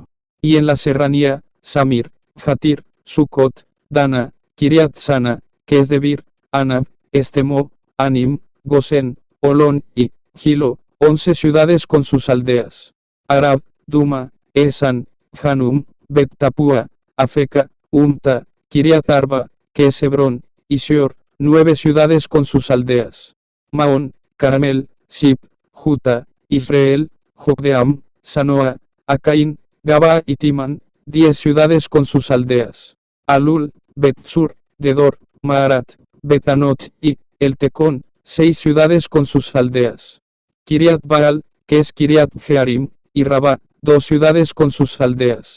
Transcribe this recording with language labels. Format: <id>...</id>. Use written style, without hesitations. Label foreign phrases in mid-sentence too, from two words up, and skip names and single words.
<es>Y en la serranía, Samir, Jatir, Sucot, Dana, Kiriat Sana, que es Debir, Anab, Estemo, Anim, Gosén, Olón y Gilo, 11 ciudades con sus aldeas. Arab, Duma, Esan, Hanum, Bet Tapua, Afeca, Umta, Kiriat Arba, que es Hebrón, y Sior, 9 ciudades con sus aldeas. Maón, Carmel, Sip, Juta, Israel, Jokdeam, Sanoa, Acaín, Gaba y Timan, 10 ciudades con sus aldeas. Alul, Bet-Sur, Gedor, Maarat, Betanot y El Tecón, 6 ciudades con sus aldeas. Kiriat Baal, que es Kiriat Jearim, y Rabá, 2 ciudades con sus aldeas.</es>